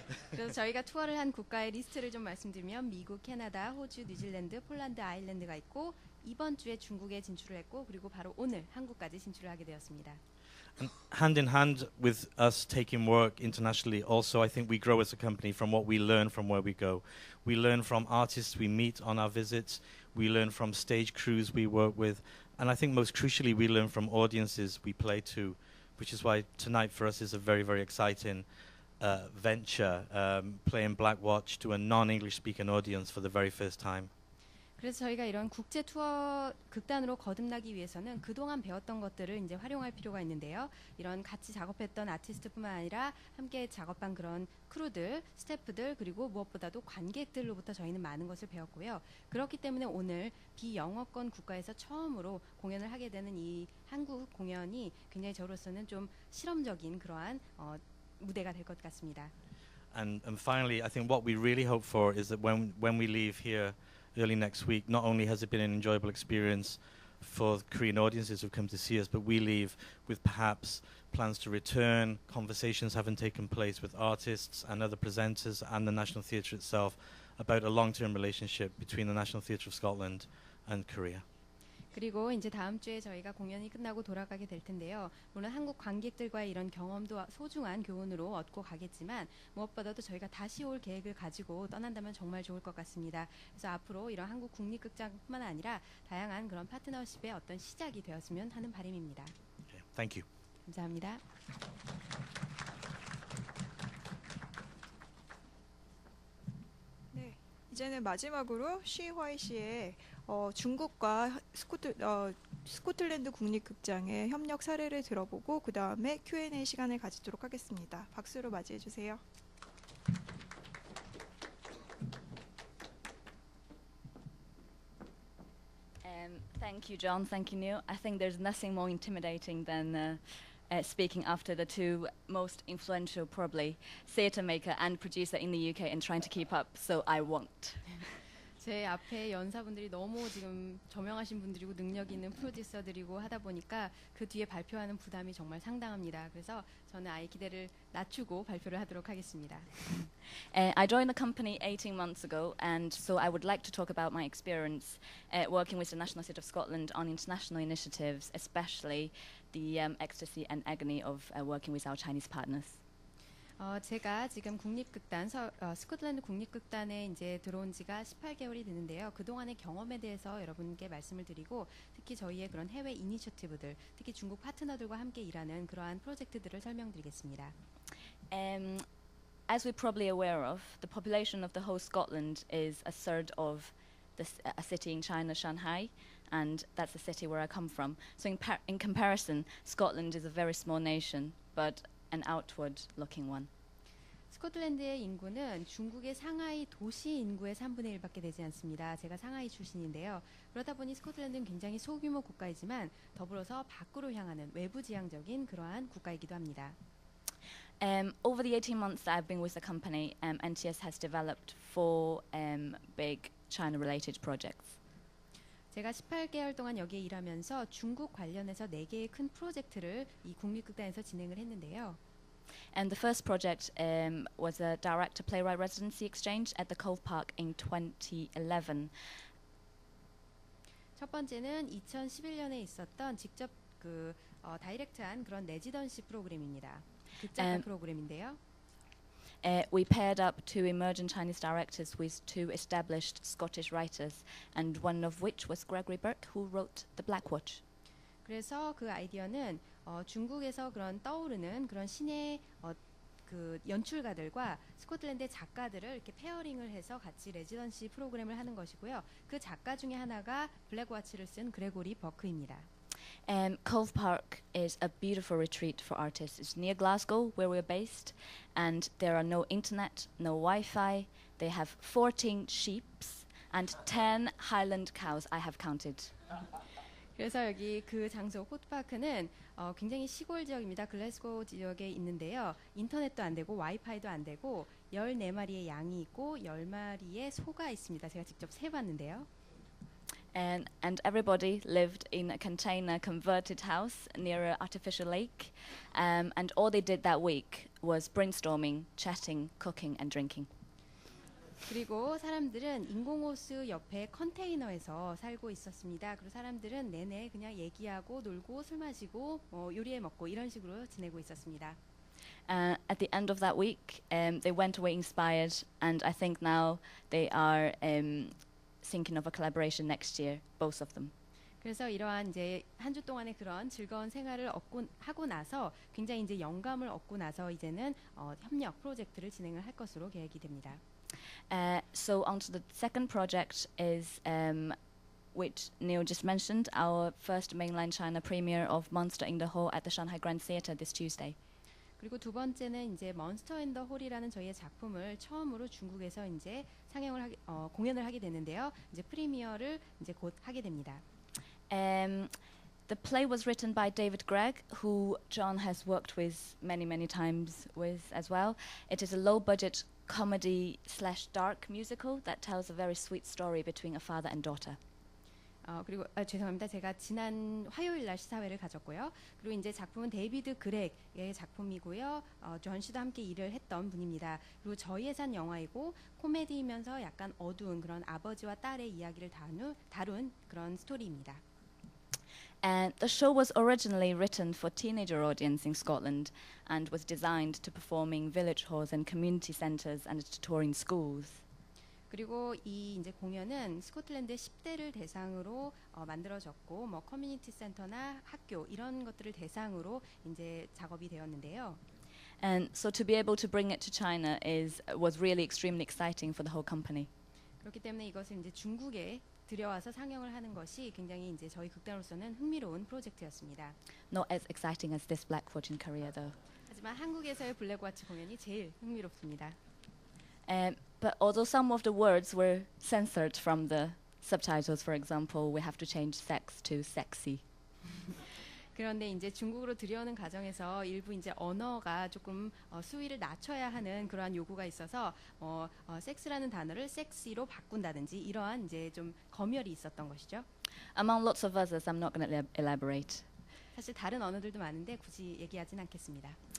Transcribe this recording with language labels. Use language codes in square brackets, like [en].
[ko] 그래서 저희가 투어를 한 국가의 리스트를 좀 말씀드리면 미국, 캐나다, 호주, 뉴질랜드, 폴란드, 아일랜드가 있고 이번 주에 중국에 진출을 했고 그리고 바로 오늘 한국까지 진출을 하게 되었습니다. [en] And hand in hand with us taking work internationally, also I think we grow as a company from what we learn from where we go. We learn from artists we meet on our visits, we learn from stage crews we work with, and I think most crucially we learn from audiences we play to, which is why tonight for us is a very, very exciting venture, playing Black Watch to a non-English speaking audience for the very first time. [ko] 그래서 저희가 이런 국제 투어 극단으로 거듭나기 위해서는 그동안 배웠던 것들을 이제 활용할 필요가 있는데요. 이런 같이 작업했던 아티스트뿐만 아니라 함께 작업한 그런 크루들, 스태프들 그리고 무엇보다도 관객들로부터 저희는 많은 것을 배웠고요. 그렇기 때문에 오늘 비영어권 국가에서 처음으로 공연을 하게 되는 이 한국 공연이 굉장히 저로서는 좀 실험적인 그러한 무대가 될 것 같습니다. [en] And finally, I think what we really hope for is that when we leave here early next week, not only has it been an enjoyable experience for Korean audiences who've come to see us, but we leave with perhaps plans to return, conversations having taken place with artists and other presenters and the National Theatre itself about a long-term relationship between the National Theatre of Scotland and Korea. [ko] 그리고 이제 다음 주에 저희가 공연이 끝나고 돌아가게 될 텐데요. 물론 한국 관객들과의 이런 경험도 소중한 교훈으로 얻고 가겠지만 무엇보다도 저희가 다시 올 계획을 가지고 떠난다면 정말 좋을 것 같습니다. 그래서 앞으로 이런 한국 국립극장뿐만 아니라 다양한 그런 파트너십의 어떤 시작이 되었으면 하는 바람입니다. [en] Okay, thank you. [ko] 감사합니다. 네, 이제는 마지막으로 쉬화이 씨의 중국과 스코틀랜드 국립극장의 협력 사례를 들어보고 그 다음에 Q&A 시간을 가지도록 하겠습니다. 박수로 맞이해 주세요. [en] Thank you, John. Thank you, Neil. I think there's nothing more intimidating than speaking after the two most influential, probably, theatre maker and producer in the UK and trying to keep up, so I won't. [ko] 제 앞에 연사분들이 너무 지금 저명하신 분들이고 능력 있는 프로듀서들이고 하다 보니까 그 뒤에 발표하는 부담이 정말 상당합니다. 그래서 저는 아예 기대를 낮추고 발표를 하도록 하겠습니다. [en] I joined the company 18 months ago, and so I would like to talk about my experience working with the National Theatre of Scotland on international initiatives, especially the ecstasy and agony of working with our Chinese partners. [ko] 제가 지금 국립극단, 스코틀랜드 국립극단에 이제 들어온 지가 18개월이 되는데요. 그동안의 경험에 대해서 여러분께 말씀을 드리고 특히 저희의 그런 해외 이니셔티브들, 특히 중국 파트너들과 함께 일하는 그러한 프로젝트들을 설명드리겠습니다. [en] As we're probably aware of, the population of the whole Scotland is a third of a city in China, Shanghai, and that's the city where I come from. So in comparison, Scotland is a very small nation, but an outward-looking one. [ko] 스코틀랜드의 인구는 중국의 상하이 도시 인구의 3분의 1밖에 되지 않습니다. 제가 상하이 출신인데요. 그러다 보니 스코틀랜드는 굉장히 소규모 국가이지만 더불어서 밖으로 향하는 외부지향적인 그러한 국가이기도 합니다. [en] Over the 18 months that I've been with the company, NTS has developed 4 big China-related projects. [ko] 제가 18개월 동안 여기에 일하면서 중국 관련해서 4개의 큰 프로젝트를 이 국립극단에서 진행을 했는데요. [en] And the first project was a director-playwright residency exchange at the Cove Park in 2011. [ko] 첫 번째는 2011년에 있었던 직접 다이렉트한 그런 레지던시 프로그램입니다. 극작가 프로그램인데요. [en] We paired up 2 emerging Chinese directors with 2 established Scottish writers, and one of which was Gregory Burke, who wrote The Black Watch. [ko] 그래서 그 아이디어는 중국에서 그런 떠오르는 그런 신의 그 연출가들과 스코틀랜드의 작가들을 이렇게 페어링을 해서 같이 레지던시 프로그램을 하는 것이고요. 그 작가 중에 하나가 블랙워치를 쓴 그레고리 버크입니다. [en] Cove Park is a beautiful retreat for artists. It's near Glasgow, where we're based, and there are no internet, no Wi-Fi. They have 14 sheep and 10 Highland cows. I have counted. [ko] 그래서 여기 그 장소 호트파크는 굉장히 시골 지역입니다. 글래스고 지역에 있는데요. 인터넷도 안 되고 와이파이도 안 되고 14마리의 양이 있고 10마리의 소가 있습니다. 제가 직접 세봤는데요. [en] And everybody lived in a container converted house near an artificial lake. And all they did that week was brainstorming, chatting, cooking and drinking. [ko] 그리고 사람들은 인공호수 옆에 컨테이너에서 살고 있었습니다. 그리고 사람들은 내내 그냥 얘기하고 놀고 술 마시고 요리해 먹고 이런 식으로 지내고 있었습니다. [en] At the end of that week, they went away inspired, and I think now they are thinking of a collaboration next year, both of them. [ko] 그래서 이러한 이제 한 주 동안의 그런 즐거운 생활을 하고 나서 굉장히 이제 영감을 얻고 나서 이제는 협력 프로젝트를 진행을 할 것으로 계획이 됩니다. [en] So on to the second project is, which Neil just mentioned, our first mainland China premiere of Monster in the Hall at the Shanghai Grand Theatre this Tuesday. [ko] 그리고 두 번째는 이제 몬스터 인 더 홀이라는 저희의 작품을 처음으로 중국에서 이제 공연을 하게 되는데요. 이제 프리미어를 이제 곧 하게 됩니다. [en] The play was written by David Gregg, who John has worked with many times with as well. It is a low-budget comedy/dark musical that tells a very sweet story between a father and daughter. [ko] 그리고 죄송합니다. 제가 지난 화요일 날 시사회를 가졌고요. 그리고 이제 작품은 데이비드 그렉의 작품이고요. 존 씨도 함께 일을 했던 분입니다. 그리고 저희 예산 영화이고 코미디이면서 약간 어두운 그런 아버지와 딸의 이야기를 다룬 그런 스토리입니다. [en] And the show was originally written for teenager audience in Scotland and was designed to perform in village halls and community centres and to tour in schools. [ko] 그리고 이 이제 공연은 스코틀랜드 10대를 대상으로 만들어졌고 뭐 커뮤니티 센터나 학교 이런 것들을 대상으로 이제 작업이 되었는데요. [en] And so to be able to bring it to China was really extremely exciting for the whole company. [ko] 그렇기 때문에 이것을 이제 중국에 들여와서 상영을 하는 것이 굉장히 이제 저희 극단으로서는 흥미로운 프로젝트였습니다. [en] Not as exciting as this Blackwatch in Korea, though. [ko] 하지만 한국에서의 블랙워치 공연이 제일 흥미롭습니다. [en] But although some of the words were censored from the subtitles, for example, we have to change sex to sexy. [ko] 그런데 이제 중국으로 들여오는 과정에서 일부 이제 언어가 조금 수위를 낮춰야 하는 그러한 요구가 있어서 섹스라는 단어를 섹시로 바꾼다든지 이러한 이제 좀 검열이 있었던 것이죠. [en] Among lots of others, I'm not going to elaborate. [ko] 사실 다른 언어들도 많은데 굳이 얘기하진 않겠습니다.